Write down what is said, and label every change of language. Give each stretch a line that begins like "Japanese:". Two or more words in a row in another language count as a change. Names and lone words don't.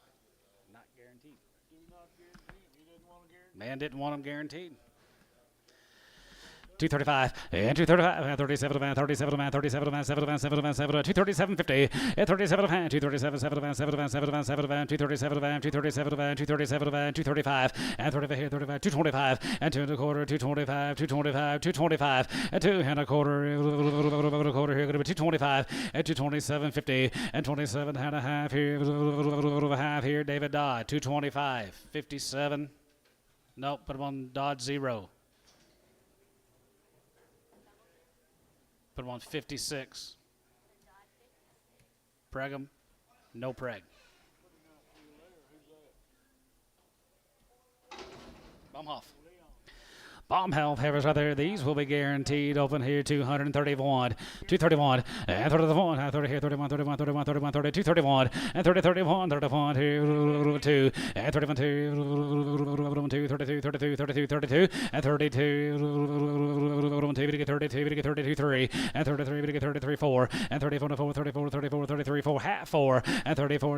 English: Not guaranteed. Not guaranteed. He didn't want to guarantee. Man didn't want them guaranteed. 235 and 235 37 man 37 man 37 man 7 man 7 man 7 237 50 and 37 man 237 7 man 7 man 7 man 7 man 237 man 237 man 237 man 235 and 35 here 35 225 and 2 and a quarter 225 225 225 and 2 and a quarter here going to be 225 and 227 50 and 27 and a half here half here David Dodd 225 57 nope put him on Dodd 0. Put him on 56. Preg him. No preg. Baumhoff. Baumhoff Heifers right there. These will be guaranteed open here. 231. 231. And 31. 30 here. 31. 31. 31. 31. 30. 231. And 30. 31. 31 here. 2. And 31. 2. 32. 32. 32. 32. And 32. 32. 32. 32. 3. And 33. 33. 4. And 34. 4. 34. 34. 33. 4. Half 4. And 34.